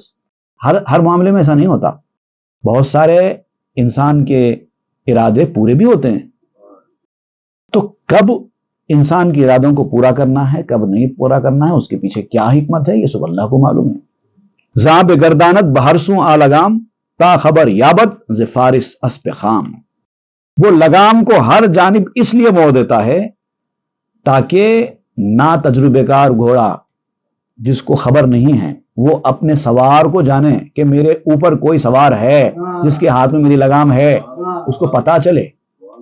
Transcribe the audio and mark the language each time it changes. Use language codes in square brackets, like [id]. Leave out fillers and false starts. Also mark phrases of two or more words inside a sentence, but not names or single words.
[ur] ہر معاملے میں ایسا نہیں ہوتا. بہت سارے انسان کے ارادے پورے بھی ہوتے ہیں. تو کب انسان کے ارادوں کو پورا کرنا ہے، کب نہیں پورا کرنا ہے، اس کے پیچھے کیا حکمت ہے، یہ سب اللہ کو معلوم ہے. [fa] زاں بے گردانت بہرسوں آ لگام، تا خبر یابت ز فارس اسپ خام. [ur] وہ لگام کو ہر جانب اس لیے موڑ دیتا ہے تاکہ نا تجربے کار گھوڑا جس کو خبر نہیں ہے وہ اپنے سوار کو جانے کہ میرے اوپر کوئی سوار ہے جس کے ہاتھ میں میری لگام ہے، اس کو پتا چلے.